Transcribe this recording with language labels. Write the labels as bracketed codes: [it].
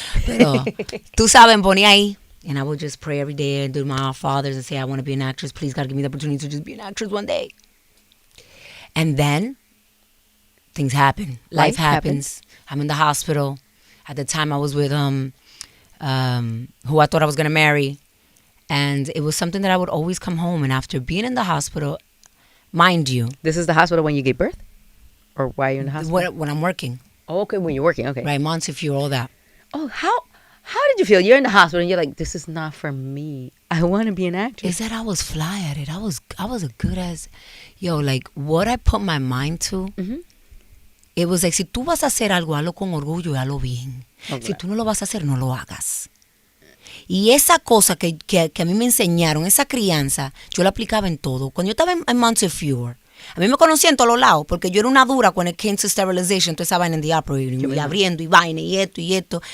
[es] Pero, tú sabes, me ponía ahí. [en] And I would just pray every day and do my Our Fathers and say, I want to be an actress. Please, God, give me the opportunity to just be an actress one day. And then, things happen. Life happens. I'm in the hospital. At the time, I was with who I thought I was going to marry. And it was something that I would always come home. And after being in the hospital, mind you. This is the hospital when you gave birth? Or why you're in the hospital? When I'm working. Oh, okay, when you're working, okay. Right, Montefiore, all that. Oh, how did you feel? You're in the hospital and you're like, this is not for me. I want to be an actress. Is that I was fly at it. I was as good as, like what I put my mind to. Mm-hmm. It was like, [es] si tú vas a hacer algo, hazlo con orgullo y hazlo bien. [en] Okay. [es] Si tú no lo vas a hacer, no lo hagas. Y esa cosa que a mí me enseñaron, esa crianza, yo la aplicaba en todo. Cuando yo estaba en Montefiore, a mí me conocían en todos los lados, porque yo era una dura [en] when it came to sterilization, [es] toda esa vaina en [en] the operating room, [es] y abriendo y vaina y esto.